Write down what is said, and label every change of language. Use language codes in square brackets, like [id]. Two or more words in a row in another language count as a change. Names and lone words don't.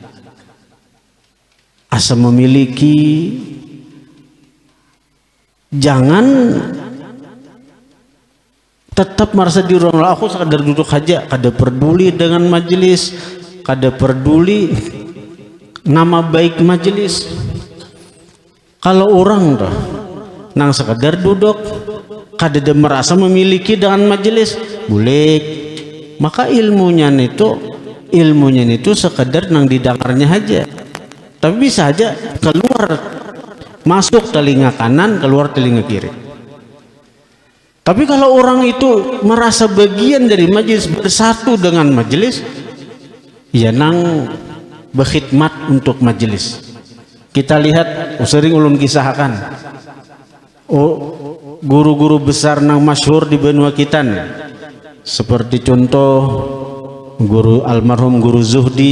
[id] Asa memiliki, jangan tetap merasa di ruang aku sekadar duduk saja, [bjn] kada peduli [id] dengan majelis, [bjn] kada peduli [id] nama baik majelis. Kalau orang tuh nang sekadar duduk, kada merasa memiliki dengan majelis, boleh, maka ilmunya itu sekadar nang didengarnya aja, tapi bisa aja keluar, masuk telinga kanan, keluar telinga kiri. Tapi kalau orang itu merasa bagian dari majelis, bersatu dengan majelis, ya nang berkhidmat untuk majelis. Kita lihat, sering ulun kisahkan, guru-guru besar nang masyhur di benua kita nih, seperti contoh guru almarhum Guru Zuhdi.